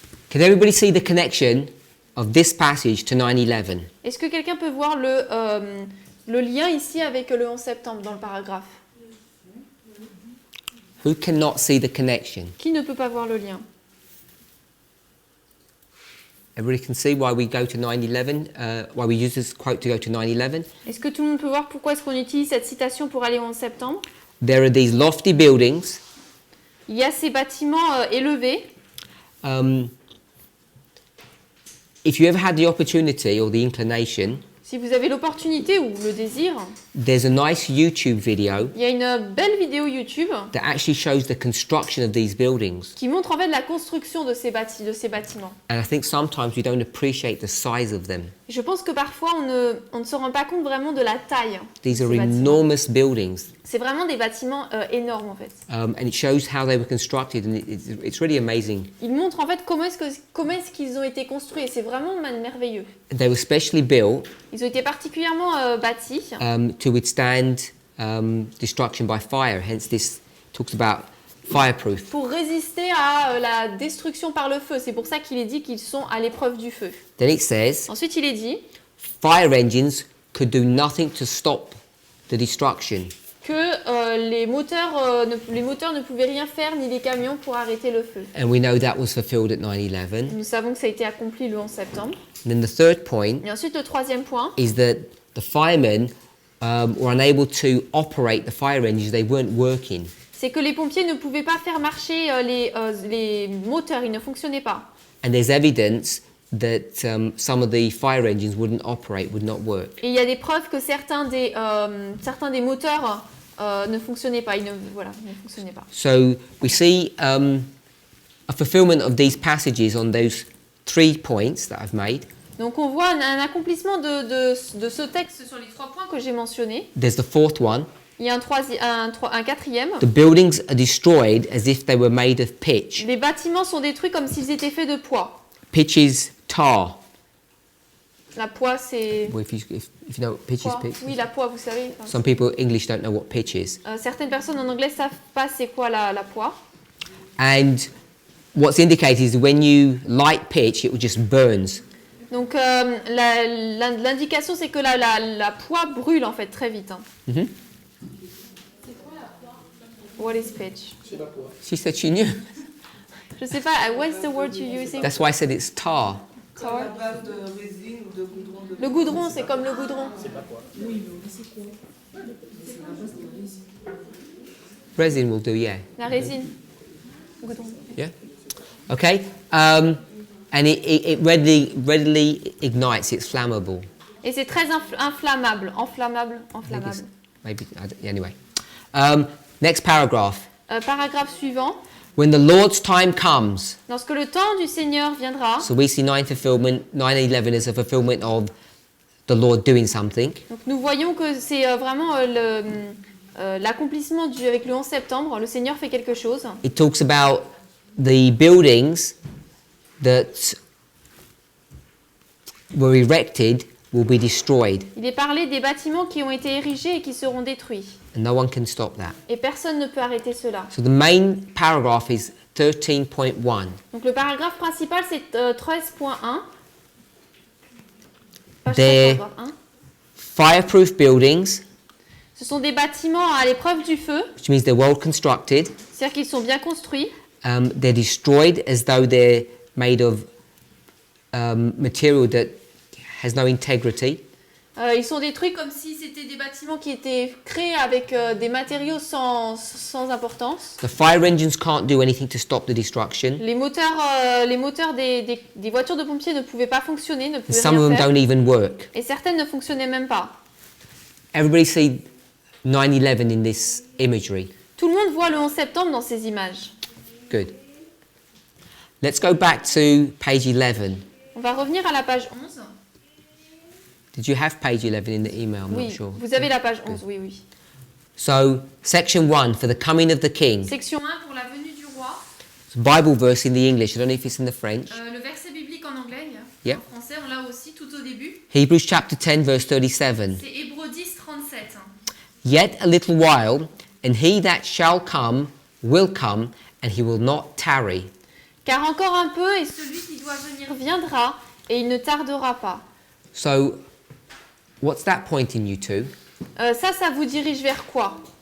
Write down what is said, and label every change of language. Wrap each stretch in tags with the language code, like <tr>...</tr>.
<en>Can everybody see the connection of this passage to 9/11?</en> <fr>Est-ce que quelqu'un peut voir le lien ici avec le 11 septembre dans le paragraphe?</fr> <en>Who cannot see the connection?</en> <fr>Qui ne peut pas voir le lien?</fr> <en>Everybody can see why we go to 9/11, why we use this quote to go to 9/11.</en> <fr>Est-ce que tout le monde peut voir pourquoi est-ce qu'on utilise cette citation pour aller au 11 septembre?</fr> <en>There are these lofty buildings.</en> <fr>Il y a ces bâtiments élevés.</fr> <en>If you ever had the opportunity or the inclination,</en> <fr>Si vous avez l'opportunité ou le désir,</fr> <en>there's a nice YouTube video</en> <fr>il y a une belle vidéo YouTube</fr> <en>that actually shows the construction of these buildings.</en> <fr>qui montre en fait la construction de ces bâtiments.</fr> <en>And I think sometimes we don't appreciate the size of them.</en> <fr>Je pense que parfois on ne se rend pas compte vraiment de la taille.</fr> <en>These</en> <fr>de</fr> <en>are</en> <fr>ces bâtiments.</fr> <en>enormous buildings.</en> <fr>C'est vraiment des bâtiments énormes en fait.</fr> <en>And it shows how they were constructed, and it's really amazing.</en> <fr>Il montre en fait comment est-ce qu'ils ont été construits et c'est vraiment merveilleux.</fr> <en>They were specially built</en> <fr>Ils ont été particulièrement bâtis</fr> <en>to withstand destruction by fire. Hence, this talks about fireproof.</en> <fr>pour résister à la destruction par le feu. C'est pour ça qu'il est dit qu'ils sont à l'épreuve du feu.</fr> <en>Then it says,</en> <fr>Ensuite, il est dit</fr> <en>fire engines could do nothing to stop the destruction.</en> <fr>que les moteurs ne pouvaient rien faire ni les camions pour arrêter le feu.</fr> <en>And we know that was fulfilled at 9/11.</en> <fr>Nous savons que ça a été accompli le 11 septembre.</fr> <en>And then the third point</en> <fr>Et ensuite, le troisième point,</fr> <en>is that the firemen were unable to operate the fire engines. They weren't working.</en> <fr>c'est que les pompiers ne pouvaient pas faire marcher les moteurs, ils ne fonctionnaient pas.</fr> <en>And there's evidence that some of the fire engines would not work.</en> <fr>Et il y a des preuves que certains des moteurs ne fonctionnaient pas, ne fonctionnaient pas.</fr> <en>So we see a fulfillment of these passages on those 3 points that I've made.</en> <fr>Donc on voit un accomplissement de ce texte sur les 3 points que j'ai mentionnés.</fr> <en>There's the fourth one.</en> <fr>Il y a un quatrième.</fr> <en>The buildings are destroyed as if they were made of pitch.</en> <fr>Les bâtiments sont détruits comme s'ils étaient faits de poids.</fr> <en>Pitch is tar.</en> <fr>La poix, c'est...</fr> <en>Well, if you know what pitch is,</en> <fr>Poix.</fr> <en>pitch.</en> <fr>Oui, la poix, vous savez.</fr> <en>Some people English don't know what pitch is.</en> <fr>Certaines personnes en anglais savent pas c'est quoi la poix.</fr> <en>And what's indicated is when you light pitch, it just burns.</en> <fr>Donc l'indication, c'est que la poix brûle en fait très vite. Hein. Mm-hmm.</fr> <en>What is pitch? She said she knew.</en> <fr>Je sais pas,</fr> <en>what's the word you're using? That's why I said it's tar. Tar?</en> <fr>La base de résine ou de goudron de... Le goudron, c'est comme le goudron.</fr> <en>Resin will do, yeah.</en> <fr>La résine. Goudron.</fr> <en>Yeah. Okay. And it readily ignites. It's flammable.</en> <fr>Et c'est très inflammable. Enflammable.</fr> <en>Maybe anyway. Next paragraph.</en> <fr>Paragraphe suivant.</fr> <en>When the Lord's time comes.</en> <fr>Lorsque le temps du Seigneur viendra.</fr> <en>So we see 9/11 as a fulfillment of the Lord doing something.</en> <fr>Donc nous voyons que c'est vraiment l'accomplissement avec le 11 septembre. Le Seigneur fait quelque chose.</fr> <en>It talks about the buildings that were erected will be destroyed,</en> <fr>Il est parlé des bâtiments qui ont été érigés et qui seront détruits.</fr> <en>and no one can stop that.</en> <fr>Et personne ne peut arrêter cela.</fr> <en>So the main paragraph is 13.1.</en> <fr>Donc le paragraphe principal, c'est 13.1.</fr> <en>Page</en> <fr>Des 13, paragraphe 1.</fr> <en>fireproof buildings,</en> <fr>Ce sont des bâtiments à l'épreuve du feu,</fr> <en>which means they're well constructed.</en> <fr>c'est-à-dire qu'ils sont bien construits.</fr> <en>They're destroyed as though they're made of material that has no integrity.</en> <fr>Ils sont détruits comme si c'était des bâtiments qui étaient créés avec des matériaux sans importance.</fr> <en>The fire engines can't do anything to stop the destruction.</en> <fr>Les moteurs des voitures de pompiers ne pouvaient pas fonctionner, ne</fr> <en>And</en> <fr>pouvaient</fr> <en>some of</en> <fr>rien</fr> <en>them</en> <fr>faire.</fr> <en>don't even work.</en> <fr>Et certaines ne fonctionnaient même pas.</fr> <en>Everybody see 9/11 in this imagery.</en> <fr>Tout le monde voit le 11 septembre dans ces images.</fr> <en>Good. Let's go back to page 11.</en> <fr>On va revenir à la page 11.</fr> <en>Did you have page 11 in the email? I'm</en> <fr>Oui,</fr> <en>not sure.</en> <fr>vous avez la page 11, oui, oui.</fr> <en>So, section 1, for the coming of the king.</en> <fr>Section 1 pour la venue du roi.</fr> <en>It's a Bible verse in the English. I don't know if it's in the French.</en> <fr>Le verset biblique en anglais,</fr> <en>Yep.</en> <fr>en français, on l'a aussi tout au début.</fr> <en>Hebrews chapter 10, verse 37.</en> <fr>C'est Hébreux 10, 37.</fr> <en>Yet a little while, and he that shall come will come, and he will not tarry.</en> <fr>Car encore un peu, et celui qui doit venir viendra, et il ne tardera pas.</fr> <en>So, what's that pointing you to?</en> <fr>Ça vous dirige vers quoi?</fr>